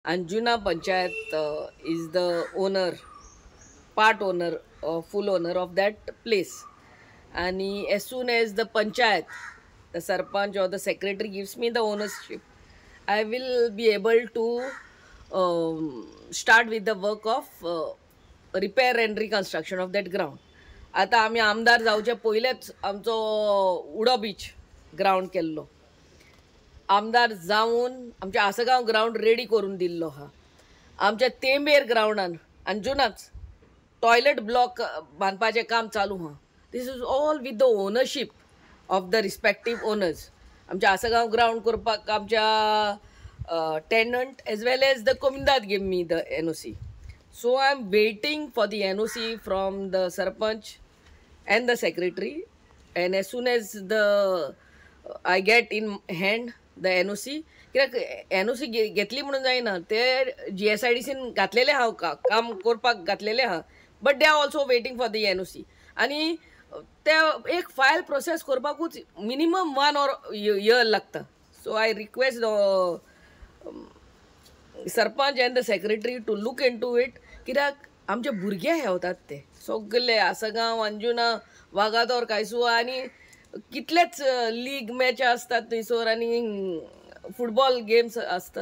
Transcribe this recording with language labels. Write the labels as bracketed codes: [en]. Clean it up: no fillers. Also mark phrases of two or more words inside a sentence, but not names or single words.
[en] Anjuna Panchayat is the owner, part owner, full owner of that place. And as soon as the panchayat, the sarpanch or the secretary gives me the ownership, I will be able to start with the work of repair and reconstruction of that ground. [kok] आता आम्ही आमदार जावचे पयलेच आमचो उडो [en] beach ground [kok] केल्लो. आमदार जावन आमच्या आसगांव ग्राउंड रेडी करून दिल्लो हा. आमच्या तेंबेर ग्राउंडान अंजुनाच [en] toilet block [kok] बांदपाचें काम चालू हा. [en] this is all with the ownership of the respective owners. [kok] आमच्या आसगांव ग्राउंड करपाक आमच्या [en] tenant as well as the comunidade give me the NOC. So I'm waiting for the NOC from the sarpanch and the secretary, and as soon as I get in hand the NOC, [kok] कित्याक NOC घेतली म्हणून जायना, ते GSIDCन घातलेले हा काम करपाक घातलेले हा, [en] but they are also waiting for the NOC. [kok] आणि ते एक फायल प्रोसेस करपाकूच मिनिमम 1 year लागता. [en] so I request sarpanch and the secretary to look into it. [kok] कित्याक आमचे भुरगे हेवतात ते सगळे आसगांव, अंजुना, वागातोर, कांयसुवा आनी कितलेच [en] league match [kok] असतात थंयसर आनी [en] football games [kok] असतात.